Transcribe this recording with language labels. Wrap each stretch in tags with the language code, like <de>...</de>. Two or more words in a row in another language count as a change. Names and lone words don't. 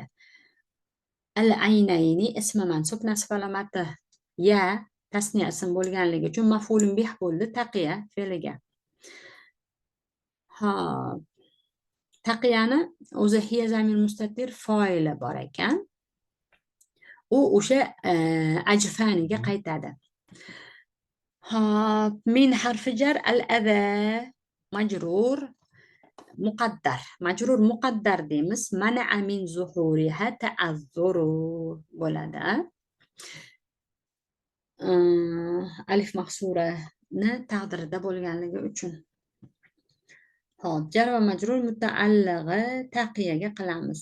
<uz>Al-aynayni ismi mansub nasb alomati ya tasniya ism bo'lganligi uchun maf'ulun bih bo'ldi taqiya fe'liga. Hop. Taqiyani o'zi hiya zamir mustatir fa'ili bor ekan. U o'sha ajfaniga qaytadi. Hop, min harfi jar al-adha majrur muqaddar. Majrur muqaddar deymiz.</uz> <ar>منع من ظهورها التعذر</ar> <uz>bo'ladi. Alif mahsurani taqdirida bo'lganligi uchun. Hop, jar va majrur mutaallig'i taqiyaga qilamiz.</uz>